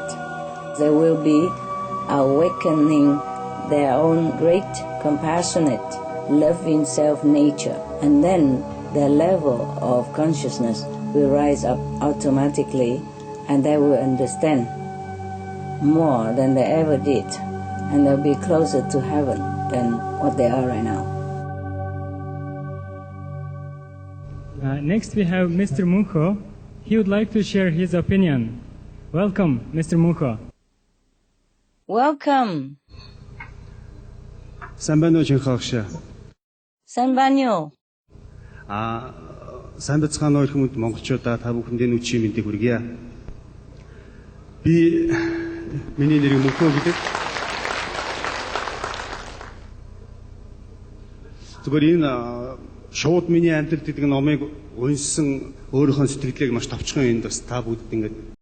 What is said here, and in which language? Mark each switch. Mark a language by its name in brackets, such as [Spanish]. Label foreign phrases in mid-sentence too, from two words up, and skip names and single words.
[English] They will be awakening their own great, compassionate, loving self-nature, and then their level of consciousness will rise up automatically, and they will understand more than they ever did, and they'll be closer to heaven than what they are right now. Next we have Mr. Munho. He would like to share his opinion. Welcome, Mr. Munho. Welcome. [Mongolian] Сайн байна уу Чинхай багш? Сайн байна уу? Сайн бацгаана уу хүмүүс монголчуудаа та бүхэндээ нүчийн мэндийг хүргье. Би миний нэр Мөнхөө гэдэг. Зүгээр энэ шууд миний амьдрал гэдэг номыг уншсан өөрийнхөө сэтгэлийг маш товчхон энд бас та бүгд ингэж